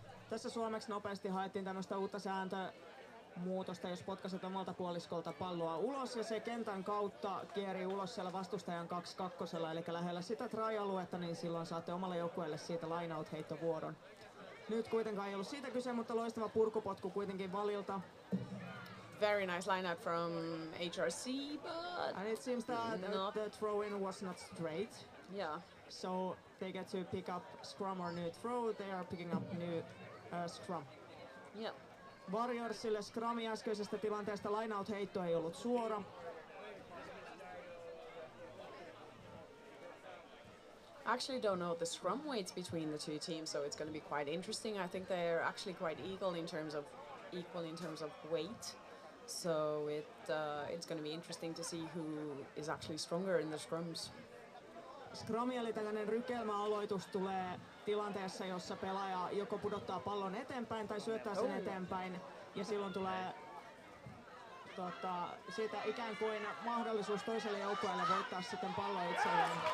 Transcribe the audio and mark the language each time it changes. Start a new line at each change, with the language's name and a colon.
Finnish: Tässä suomeksi nopeasti haettiin tämmöistä uutta sääntömuutosta, jos potkaset omalta puoliskolta palloa ulos ja se kentän kautta kierii ulos siellä vastustajan 2-2, eli lähellä sitä try-aluetta, niin silloin saatte omalle joukkueelle siitä line-out-heittovuoron. Nyt kuitenkaan ei ollut siitä kyse, mutta loistava purkupotku kuitenkin Valilta.
English: Very nice line out from HRC, but And it seems that Not- the throw-in was not straight. yeah. So they get to pick up scrum or new throw. They are picking up new scrum. Yeah.
Finnish: Warriorsille scrumi äskeisestä tilanteesta line-out-heitto ei ollut suora.
English: I actually don't know the scrum weights between the two teams, so it's going to be quite interesting. I think they're actually quite equal in terms of weight. So it's going to be interesting to see who is actually stronger in the scrums.
Finnish: Scrumi eli tällainen rykelmäaloitus tulee tilanteessa, jossa pelaaja joko pudottaa pallon eteenpäin tai syöttää sen eteenpäin. Ja silloin tulee siitä ikään kuin mahdollisuus toiselle joukkueelle voittaa sitten pallo itselleen.